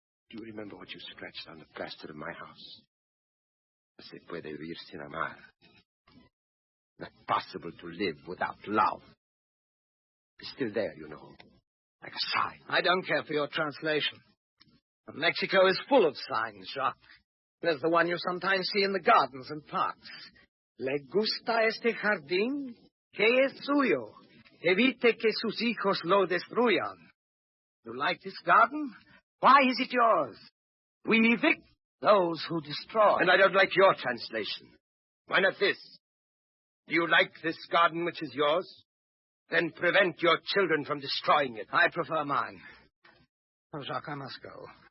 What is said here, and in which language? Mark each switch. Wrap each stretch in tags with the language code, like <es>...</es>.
<en>Do you remember what you scratched on the plaster of my house?</en> <es>Se puede vivir sin amar.</es> <en>Not possible to live without love. It's still there, you know. Like a sign. I don't care for your translation. But Mexico is full of signs, Jacques. There's the one you sometimes see in the gardens and parks.</en> <es>Le gusta este jardín, que es suyo. Evite que sus hijos lo destruyan.</es> <en>You like this garden? Why is it yours? We evict those who destroy. And I don't like your translation. Why not this? Do you like this garden which is yours? Then prevent your children from destroying it. I prefer mine. Oh, Jacques, I must go.</en>